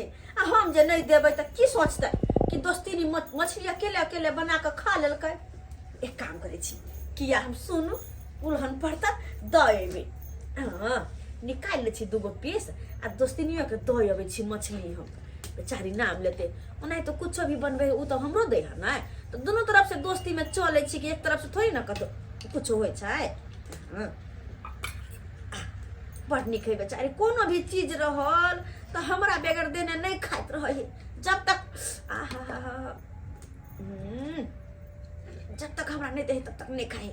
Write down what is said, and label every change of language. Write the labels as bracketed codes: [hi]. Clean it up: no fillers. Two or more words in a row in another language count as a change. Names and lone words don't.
[mai] आ हम जे नहीं देबै त की सोचतै कि दोस्ती मछली अकेले अकेले बना के खा लेलकै। एक काम करै छी, किया हम सुनू उल्हन पड़ता दऽ एबै। हाँ निकाल ले छी दूगो पीस आ दोस्तिनियो के दऽ अबै छी मछली। हम बेचारी नाम लेते ओना तो कुछो भी बनबै उ तो हमरो दे है ना, तो दोनों तरफ से दोस्ती में चले छी कि एक तरफ से थोड़ी ना कतो कुछो होय छै। हाँ बड़ निक है बेचारी, कोनो भी चीज रहल तो हमरा बगैर देने नहीं खाइत रहे है। जब तक जब तक हमरा नहीं दे तब तक नहीं खाए।